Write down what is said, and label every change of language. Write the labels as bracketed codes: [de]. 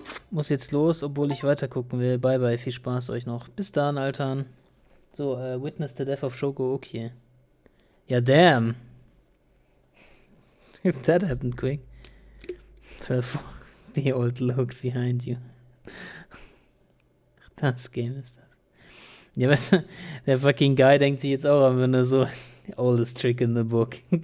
[de] Muss jetzt los, obwohl ich weiter gucken will. Bye bye, viel Spaß euch noch. Bis dann, Altern. [en] So, witness the death of Shogo Okie. Ja, damn. That happened quick. Fell for the old look behind you. [de] Das Game ist das. Ja, weißt du, der fucking Guy denkt sich jetzt auch einfach nur so, [en] oldest trick in the book.